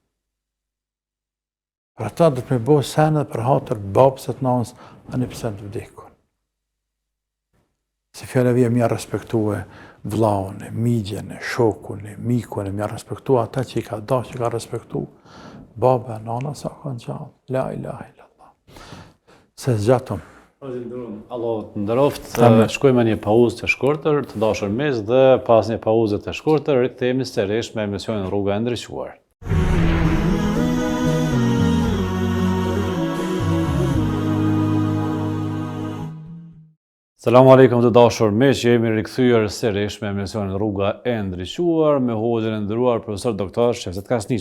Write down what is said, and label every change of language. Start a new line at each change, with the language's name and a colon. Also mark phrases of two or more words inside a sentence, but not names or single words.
Albanian: Për ata do të me bo senë për hatër babësët nanës, anë pëse të vdekun. Se fjallë vje mja respektue vlaun, migjen, shokun, mikun, mja respektue ata që i ka da, që ka respektu baba, nana, sa kanë gjallë.
Arabic: لا إله إلا الله.
Albanian: Se zgjatëm. Allah të ndëroft, shkojmë një pauzë të shkurtër, të dashur miq, dhe pas një pauze të shkurtër, rikthehemi sërish me emisionin Rruga e Ndriçuar.
Arabic: السلام عليكم
Albanian: të dashur miq, jemi rikthyer sërish me emisionin Rruga e Ndriçuar me hoxhën e nderuar profesor doktor Shevket Krasniqi.